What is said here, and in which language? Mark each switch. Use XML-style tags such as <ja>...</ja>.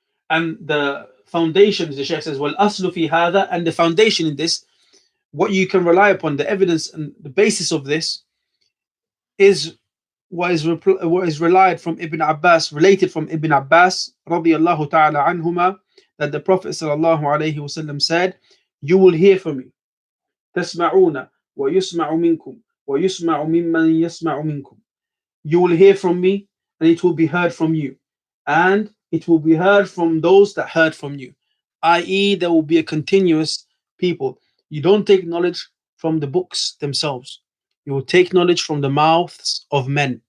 <en>And the foundation, the Shaykh says, well,</en> <ar>aslu fi hada,</ar> <en>and the foundation in this, what you can rely upon, the evidence and the basis of this, is what is relied from Ibn Abbas, related from Ibn Abbas, radiyallahu ta'ala anhuma, that the Prophet sallallahu alayhi wasallam said, you will hear from me.</en> <ar>تسمعون ويسمع منكم ويسمع ممن يسمع منكم.</ar> <en>You will hear from me, and it will be heard from you, and it will be heard from those that heard from you, i.e., there will be a continuous people. You don't take knowledge from the books themselves, you will take knowledge from the mouths of men.</en>